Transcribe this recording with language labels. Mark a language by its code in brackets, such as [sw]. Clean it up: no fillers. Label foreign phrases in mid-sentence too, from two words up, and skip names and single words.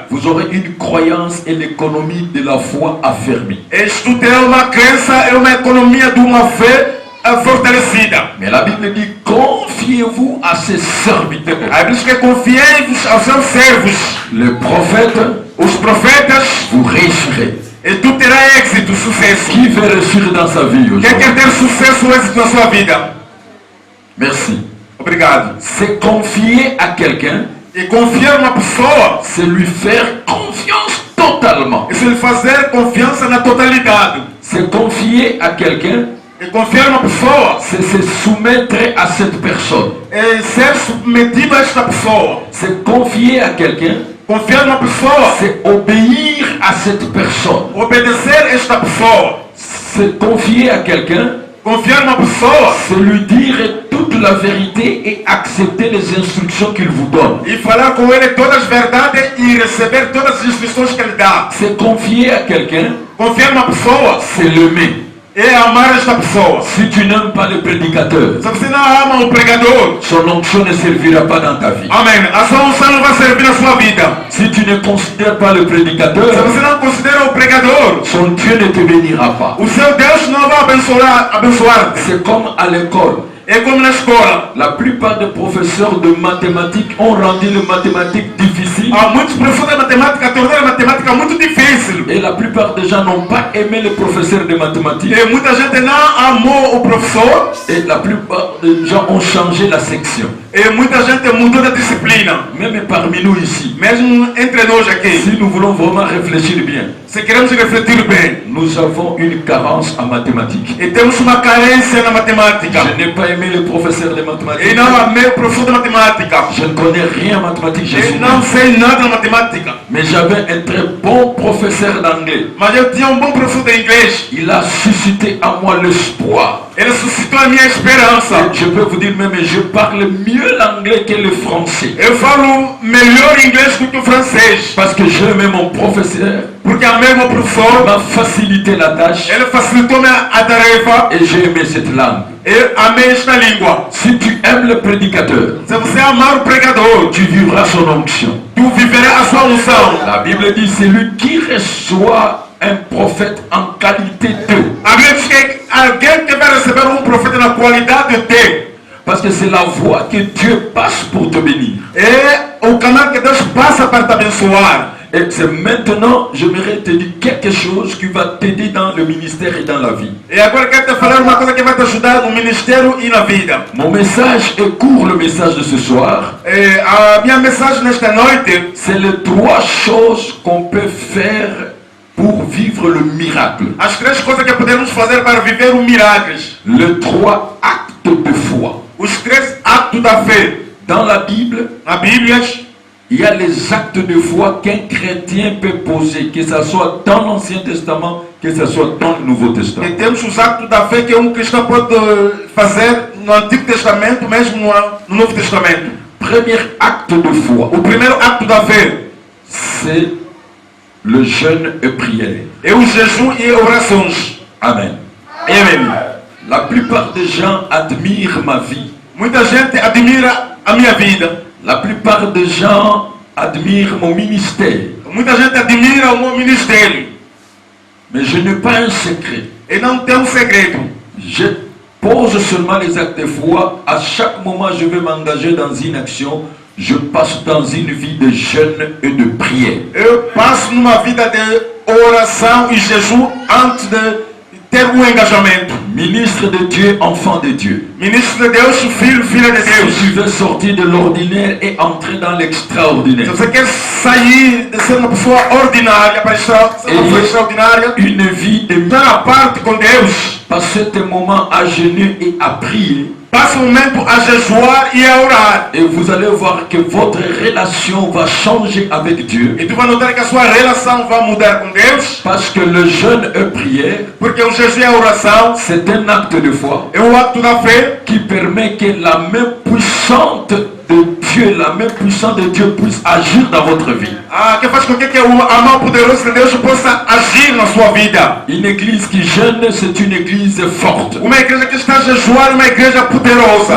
[fr] vous aurez une croyance et l'économie de la foi affermie. [pt] Tu terás uma crença e uma economia de uma fé fortalecida. [fr] Mais la Bible dit, confiez-vous à ses serviteurs. [pt] A Bíblia diz que confiei-vos aos seus servos, [fr] Les prophètes, [pt] os profetas, [fr] vous réussirez. [pt] e tu terás êxito, sucesso. [fr] Qui veut réussir dans sa vie [pt] Quem [fr] aujourd'hui? [pt] quer ter sucesso ou êxito na sua vida? [fr] Merci. [pt] Obrigado. [fr] C'est confier à quelqu'un, [pt] E confiar uma pessoa, [fr] c'est lui faire confiance totalement. [pt] isso é fazer confiança na totalidade. [fr] C'est confier à quelqu'un, [pt] E confiar uma pessoa [fr] c'est se soumettre à cette personne. [pt] é ser submetido a esta pessoa. [fr] C'est confier à quelqu'un, [pt] Confiar numa pessoa, [fr] c'est obéir à cette personne. [pt] obedecer esta pessoa. [fr] C'est confier à quelqu'un, [pt] Confiar numa pessoa [fr] c'est lui dire toute la vérité et accepter les instructions qu'il vous donne. [pt] e falar com ele todas as verdades e receber todas as instruções que ele dá. [fr] C'est confier à quelqu'un, [pt] Confiar numa pessoa [fr] c'est l'aimer. [pt] é amar esta pessoa. [fr] Si tu n'aimes pas le prédicateur, [pt] Se você não ama o pregador, [fr] son onction ne servira pas dans ta vie. [pt] amém, a sua unção não vai servir na sua vida. [fr] Si tu ne considères pas le [pt] Se [fr] prédicateur, [pt] você não considera o pregador, [fr] son Dieu ne te bénira pas. [pt] o seu Deus não vai abençoar-te. [fr] C'est comme à l'école. [pt] É como na escola. [fr] La plupart des professeurs de mathématiques ont rendu les mathématiques difficiles [pt] Há muitos professores de matemática tornaram a matemática muito difícil. [fr] et la plupart des gens n'ont pas aimé les professeurs de mathématiques [pt] E muita gente não amou o professor [fr] et la plupart des gens ont changé la section. [pt] e muita gente mudou de disciplina. [fr] Même parmi nous ici, [pt] Mesmo entre nós aqui, [fr] si nous voulons vraiment réfléchir bien, [pt] se queremos refletir bem, [fr] nous avons une carence en mathématiques. [pt] e temos uma carência na matemática. [fr] Je n'ai pas aimé les professeurs de [pt] E [fr] mathématiques. [pt] não amei o professor de matemática. [fr] Je ne connais rien en mathématiques, je suis [pt] E não [fr] nul. [pt] sei nada na matemática. [fr] Mais j'avais un très bon professeur d'anglais. [pt] Mas eu tinha um bom professor de inglês. [fr] Il a suscité en moi l'espoir. [pt] Ele suscitou a minha esperança. [fr] Je peux vous dire même, je parle mieux l'anglais que le français. [pt] Eu falo melhor inglês do que o francês. [fr] Parce que j'aimais mon professeur. [pt] Porque amei meu professor. [fr] M'a facilité la tâche. [pt] Ele facilitou a tarefa. [fr] Et j'ai aimé cette langue. [pt] Eu amei esta língua. [fr] Si tu aimes le prédicateur, [pt] Se você amar o pregador, [fr] tu vivras son onction. [pt] tu viverás a sua unção. [fr] La Bible dit, c'est lui qui reçoit un prophète en qualité de. [pt] A Bíblia diz que alguém que vai receber profeta na qualidade de. [fr] Parce que c'est la voie que Dieu passe pour te bénir. [pt] É o canal que Deus passa para te abençoar. [fr] Et c'est maintenant, j'aimerais te dire quelque chose qui va t'aider dans le ministère et dans la vie. [pt] E agora eu quero te falar uma coisa que vai te ajudar no ministério e na vida. [fr] Mon message est court, le message de ce soir. [pt] A minha mensagem nesta noite [fr] C'est les 3 choses qu'on peut faire pour vivre le miracle. [pt] as 3 coisas que podemos fazer para viver milagres. [fr] Les 3 actes de foi. [pt] Os 3 atos da fé. [fr] Dans la Bible, [pt] Na Bíblia, [fr] il y a les actes de foi qu'un chrétien peut poser, que ce soit dans l'Ancien Testament, que ce soit dans le Nouveau Testament. [pt] e temos os atos da fé que cristão pode fazer no Antigo Testamento, mesmo no Novo Testamento. [fr] Premier acte de foi, [pt] O primeiro acto da fé [fr] c'est le jeûne et prière. [pt] é o jejum e orações. [fr] Amen. [pt] Amém. [fr] La plupart des gens admirent ma vie. [pt] Muita gente admira a minha vida. [fr] La plupart des gens admirent mon ministère. [pt] Muita gente admira o meu ministério. [fr] Mais je n'ai pas un secret. [pt] E não tem segredo. [fr] Je pose seulement les actes de foi. À chaque moment, je vais m'engager dans une action. Je passe dans une vie de jeûne et de prière. [pt] Eu passo numa vida de oração e jejum antes de ter engajamento. [fr] Ministre de Dieu, enfant de Dieu. [pt] Ministro de Deus, filho de [fr] Si [pt] Deus. [fr] tu veux sortir de l'ordinaire et entrer dans l'extraordinaire, [pt] Se você quer sair de ser uma pessoa ordinária para ser uma pessoa extraordinária, [fr] une vie de [pt] estar à parte com Deus, [fr] passer tes moments à jeûner et à prier, [pt] passa um momento a jejuar e a orar. [fr] et vous allez voir que votre relation va changer avec Dieu. [pt] E tu vai notar que a sua relação vai mudar com Deus, [fr] Parce que le jeûne et prière, [pt] porque o jejum e a oração [fr] c'est un acte de foi [pt] é um ato da fé [fr] qui permet que la main puissante de Dieu, la main puissante de Dieu puisse agir dans votre vie. [pt] que faz com que a mão poderosa de Deus possa agir na sua vida. [fr] Une église qui jeûne, c'est une église forte. [pt] Uma igreja que está a jejuar é uma igreja poderosa.